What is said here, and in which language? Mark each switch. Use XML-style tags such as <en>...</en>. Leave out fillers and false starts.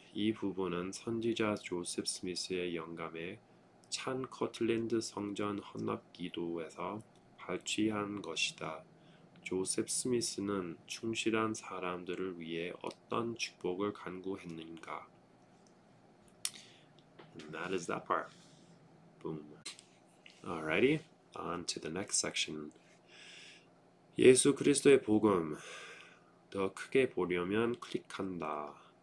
<ko>이 부분은 선지자 조셉 스미스의 영감에 찬 커틀랜드 성전 헌납 기도에서 발췌한 것이다. 조셉 스미스는 충실한 사람들을 위해 어떤 축복을 간구했는가?</ko> <en>And that is that part. Boom. Alrighty, on to the next section.</en> <ko>예수 그리스도의 복음. 더 크게 보려면 클릭한다.</ko>